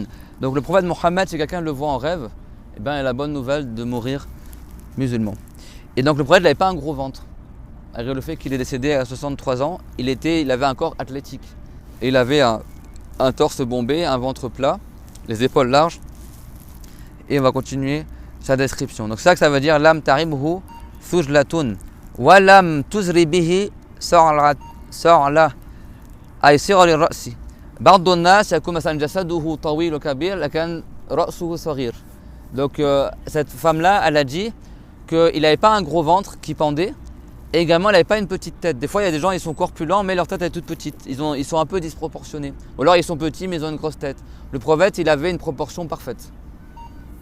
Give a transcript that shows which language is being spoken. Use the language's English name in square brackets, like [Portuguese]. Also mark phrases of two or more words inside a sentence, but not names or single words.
[French] Donc le prophète Mohammed, si quelqu'un le voit en rêve, eh ben, il a la bonne nouvelle de mourir musulman. Et donc le prophète n'avait pas un gros ventre. Malgré le fait qu'il est décédé à 63 ans, il avait un corps athlétique. Et il avait un torse bombé, un ventre plat, les épaules larges. Et on va continuer sa description. Donc c'est ça que ça veut dire [Arabic] لم تعبه ثجلة ولم تزر به صعلة أي صغر الرأس. بعض الناس يكون مثلا جسده طويل وكبير لكن رأسه صغير. [French] Donc cette femme-là, elle a dit qu'il n'avait pas un gros ventre qui pendait et également il n'avait pas une petite tête. Des fois il y a des gens, ils sont corpulents mais leur tête est toute petite. Ils sont un peu disproportionnés. Ou alors ils sont petits mais ils ont une grosse tête. Le prophète, il avait une proportion parfaite.